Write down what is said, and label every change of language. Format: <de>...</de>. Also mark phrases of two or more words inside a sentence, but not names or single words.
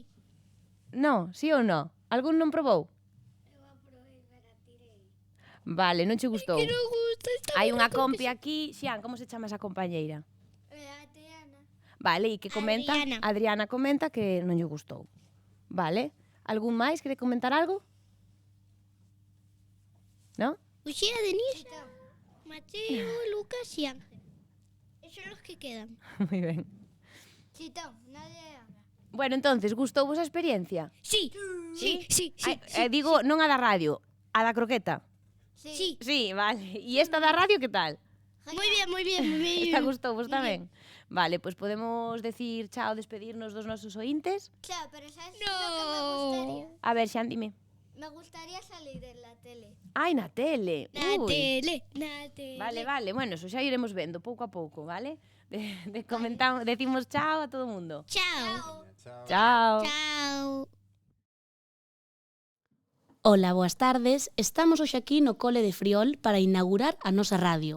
<gl>No, sí ou no? Algún non probou? Vale, non che gustou.</gl> <es>Que no gusta.</es> <gl>Hai unha compi aquí. Xian, como se chama esa compañeira? Adriana. Vale, e que comenta? Adriana comenta que non lle gustou. Vale. Algún máis quere comentar algo?</gl> <es>¿No? Uxía, Denise, Mateo, Lucas y Ángel. Esos son los que quedan.</es> <gl>Moi ben. Chitón,</gl> <es>nadie habla. Bueno, entonces,</es> <gl>gustou vos a experiencia?</gl> <es>Sí.</es> <gl>Digo, non a da radio, a da croqueta.</gl> <es>Sí.</es> <gl>Sí, vale. E esta da radio, que tal?</gl> <es>Muy bien.</es> <gl>Esta gustou vos tamén? Vale, pois podemos decir chao, despedirnos dos nosos ointes.</gl> <es>Claro, pero ¿sabes lo que me gustaría? A ver, Xan, dime. Me gustaría salir en la tele.</es> <gl>Ai, na tele. Na Ui. tele. Vale, bueno, eso xa iremos vendo pouco a pouco, vale? Comentamos, decimos chao a todo o mundo. Chao. Chao. Chao. Ola, boas tardes. Estamos hoxe aquí no Cole de Friol para inaugurar a nosa radio.</gl>